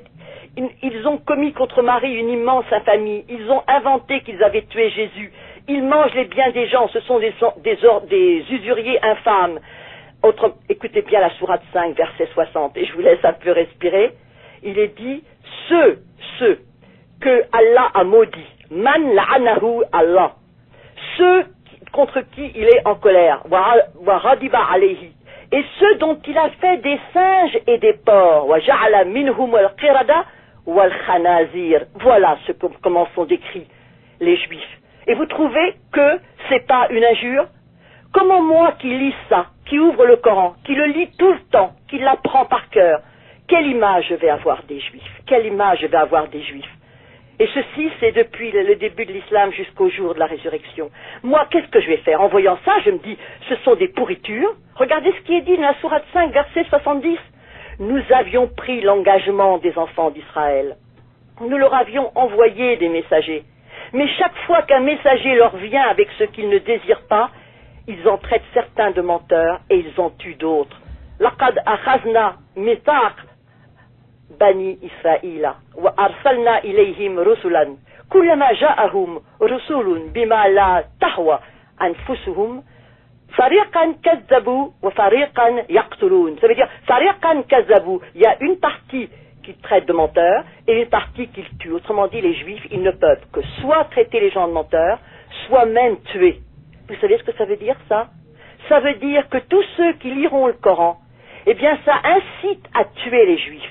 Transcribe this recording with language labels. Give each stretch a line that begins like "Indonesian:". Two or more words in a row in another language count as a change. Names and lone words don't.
French: Ils ont commis contre Marie une immense infamie. Ils ont inventé qu'ils avaient tué Jésus. Ils mangent les biens des gens. Ce sont des usuriers infâmes. Écoutez bien la sourate 5, verset 60, et je vous laisse un peu respirer. Il est dit, ceux que Allah a maudits,
Arabic: من لعنه الله,
French: ceux contre qui il est en colère,
Arabic: وغضب عليه,
French: et ceux dont il a fait des singes et des porcs,
Arabic: وجعل منهم القردة والخنازير.
French: Voilà comment sont décrits les juifs. Et vous trouvez que c'est pas une injure? Comment moi qui lis ça, qui ouvre le Coran, qui le lit tout le temps, qui l'apprend par cœur, quelle image je vais avoir des juifs? Quelle image je vais avoir des juifs? Et ceci, c'est depuis le début de l'islam jusqu'au jour de la résurrection. Moi, qu'est-ce que je vais faire? En voyant ça, je me dis, ce sont des pourritures. Regardez ce qui est dit dans la sourate 5, verset 70. Nous avions pris l'engagement des enfants d'Israël. Nous leur avions envoyé des messagers. Mais chaque fois qu'un messager leur vient avec ce qu'ils ne désirent pas, ils en traitent certains de menteurs et ils en tuent d'autres.
Arabic: لقد أخذنا ميثاق بني إسرائيل وأرسلنا إليهم رسلا كلما جاءهم رسول بما لا تهوى أنفسهم فريقا كذبوا وفريقا يقتلون.
French: Ça veut dire
Arabic: فريقا كذبوا,
French: il y a une partie qui traite de menteurs et une partie qui le tue. Autrement dit, les juifs, ils ne peuvent que soit traiter les gens de menteurs, soit même tuer. Vous savez ce que ça veut dire, ça? Ça veut dire que tous ceux qui liront le Coran, eh bien, ça incite à tuer les juifs.